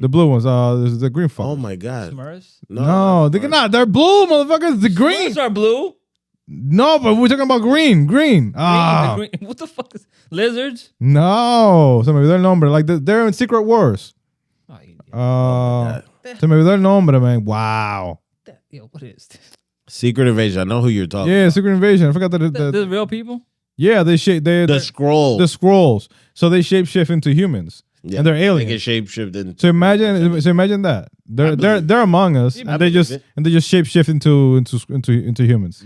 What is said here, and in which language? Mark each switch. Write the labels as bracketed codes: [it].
[en] the blue ones. There's the green fuck. Oh my god. Smurfs? No, they're not. They're blue, motherfuckers. The green. Smurfs are blue. No, but we're talking about green. Green. Ah, Green. What the fuck is lizards? [es] no. Se me olvidó el nombre. [en] Like they're in Secret Wars. Oh, [es] Se me olvidó el nombre, man. Wow. [en] yo, what is this? Secret Invasion. I know who you're talking. Yeah, Secret Invasion. I forgot that. The real people. Yeah, they shape. The scroll. The scrolls. So they shapeshift into humans, and they're aliens. They can shapeshift into. So imagine that they're among us, and they just shapeshift into humans.